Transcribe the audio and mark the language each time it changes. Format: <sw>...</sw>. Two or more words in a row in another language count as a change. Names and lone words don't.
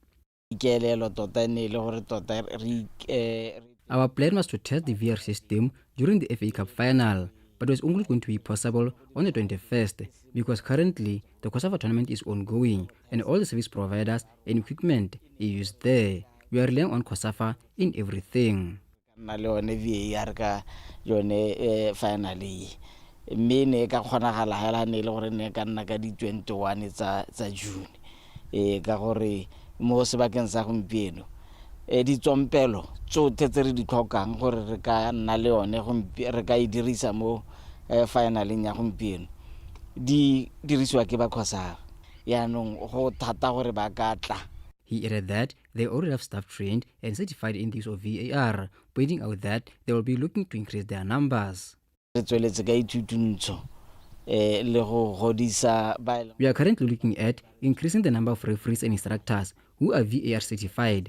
<en>Our plan was to test the VAR system during the FA Cup final, but it was only going to be possible on the 21st because currently the COSAFA tournament is ongoing and all the service providers and equipment is used there. We are relying on COSAFA in everything.</en> <tn>nna le yone VAR ka yone finally mme ne ka kgonagala hela ne le gore ne ka nna ka di 21 tsa June ka gore mo sebakeng sa gompieno di tsompelo tsotlhe tse re di tlhokang gore re ka nna le yone re ka e dirisa mo finaleng ya gompieno di dirisiwa ke ba khosa yaanong go thata gore ba ka tla.</tn> <en>He added that they already have staff trained and certified in the use of VAR, pointing out that they will be looking to increase their numbers. We are currently looking at increasing the number of referees and instructors who are VAR certified.</en>